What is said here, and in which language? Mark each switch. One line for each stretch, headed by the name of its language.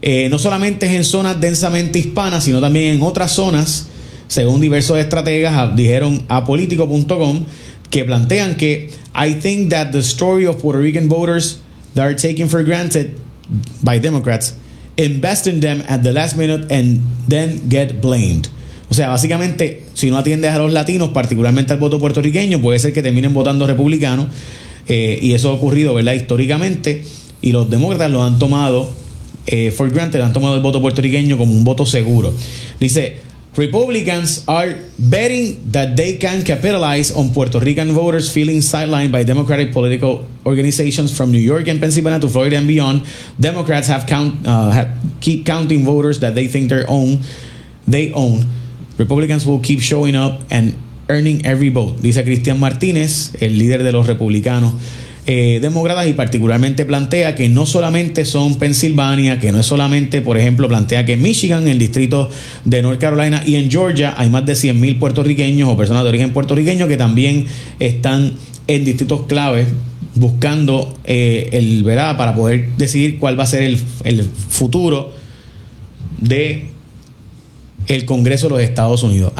Spanish: No solamente es en zonas densamente hispanas, sino también en otras zonas, según diversos estrategas, dijeron a Politico.com, que plantean que
English: I think that the story of Puerto Rican voters that are taken for granted by Democrats, invest in them at the last minute and then get blamed.
Spanish: O sea, básicamente, si no atiendes a los latinos, particularmente al voto puertorriqueño, puede ser que terminen votando republicano, y eso ha ocurrido, ¿verdad?, históricamente, y los demócratas lo han tomado for granted, han tomado el voto puertorriqueño como un voto seguro.
English: Dice, Republicans are betting that they can capitalize on Puerto Rican voters feeling sidelined by Democratic political organizations from New York and Pennsylvania to Florida and beyond. Democrats keep counting voters that they think they own. Republicans will keep showing up and earning every vote,
Spanish: dice Cristian Martínez, el líder de los republicanos demócratas, y particularmente plantea que no solamente son Pensilvania, que no es solamente, por ejemplo, plantea que en Michigan, en el distrito de North Carolina y en Georgia hay más de 100,000 puertorriqueños o personas de origen puertorriqueño que también están en distritos claves buscando el verdad para poder decidir cuál va a ser el futuro de el Congreso de los Estados Unidos.